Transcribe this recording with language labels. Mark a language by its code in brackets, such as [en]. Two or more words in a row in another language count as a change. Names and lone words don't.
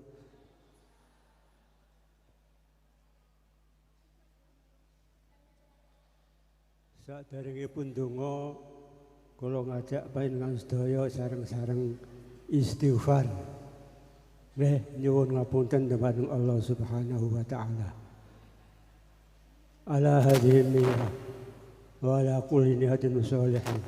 [jv] Saderengipun donga kula ngajak panjenengan sedaya sareng-sareng istighfar. Nggih nyuwun ngapunten dumateng Allah [ar] سبحانه وتعالى. على هذه النية وعلى كل نية صالحة.